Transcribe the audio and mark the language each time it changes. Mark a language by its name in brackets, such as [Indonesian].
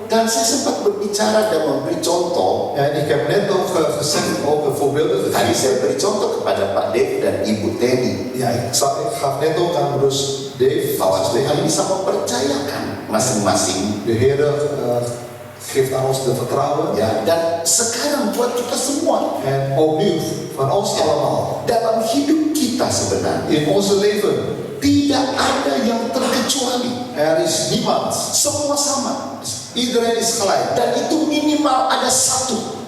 [Indonesian] Dan saya sempat berbicara dan memberi contoh. [Dutch] En ik heb net ook gezegd, ook voorbeelden [Indonesian] Tadi [Dutch] gegeven. [Indonesian] saya beri contoh kepada Pak Dave dan Ibu Teni. [Dutch] Ja, ik gaf net ook aan broers Dave, [Indonesian] Bahwa [Dutch] als [Indonesian] Tuhan bisa mempercayakan masing-masing. [Dutch] de Heer geeft aan ons de vertrouwen. [Indonesian] Ya, dan sekarang buat kita semua, [Dutch] En opnieuw, van ons allemaal. [Indonesian] dalam hidup kita sebenarnya [Dutch] In onze leven, [Indonesian] tidak ada yang terkecuali. [Dutch] er is niemand. [Indonesian] Semua sama. [Dutch] Iedereen is gelijk. [Indonesian] Dan itu minimal ada satu